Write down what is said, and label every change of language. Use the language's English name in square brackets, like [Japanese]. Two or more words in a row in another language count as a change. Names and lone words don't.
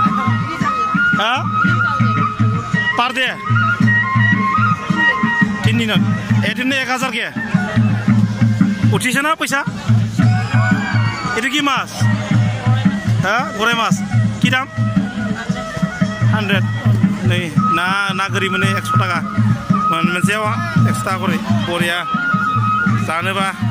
[Assamese] পাৰ ডে 3 দিনত এদিনে 1000কে উঠিছে না পইচা এটা কি মাছ গৰে মাছ কি দাম [Bodo] 100 नै ना गोरि मोनो 100 টাকা मोनसेयाव 100 [Bangla] টাকা করে [Bodo] बरिया जानोबा